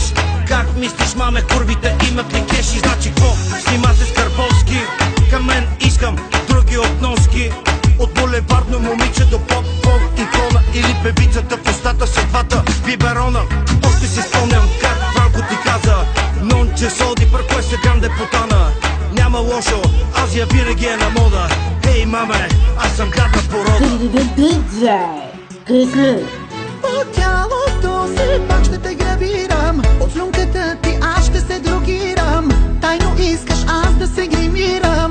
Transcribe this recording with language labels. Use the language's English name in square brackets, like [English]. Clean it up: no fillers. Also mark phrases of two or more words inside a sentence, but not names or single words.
[Bulgarian] Как мислиш, маме, курвите имат ли кеши? Значи какво? Снимате с Карбовски. Към мен искам други относки. От булевардно момиче до поп-поп икона. Или певицата в устата с двата биберона. Още си спомням как Франко ти каза: нонче соди [Italian] per questa grande putana. [Bulgarian] Няма лошо, Азия винаги е на мода. Хей, маме, аз съм гадна порода. DJ По тялото си пак ще те грабирам. От слюнката ти аз ще се дрогирам. Тайно искаш аз да се гримирам.